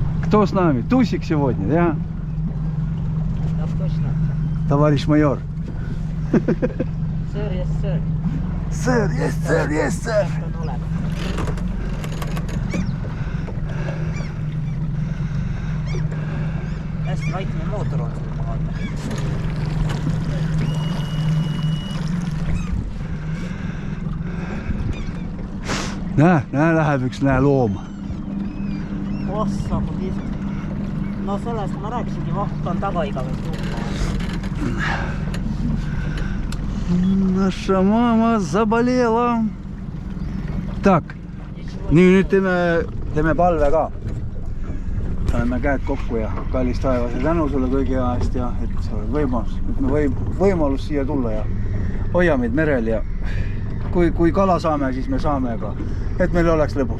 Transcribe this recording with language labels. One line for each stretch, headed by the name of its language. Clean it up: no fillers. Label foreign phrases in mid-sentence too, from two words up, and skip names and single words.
Russian: Кто с нами? Тусик сегодня, да? Да, точно. Товарищ майор.
English: Sir, yes, sir. Sir, yes, sir, yes, sir.
Estonian: Hästi vaikne mootor on sul maal. Näe läheb üks loom. Ossa, kun tihti. No sellest ma rääkisingi, vaht on taga igavesti umbaa.
Russian: Наша мама заболела. Так,
Estonian: nüüd teeme palve ka. Paneme käed kokku ja kallis taevase tänu sulle kõigi eest ja et sa oled võimalus siia tulla ja hoia meid merel ja kui kala saame, siis me saame ka, et meil oleks lõbus.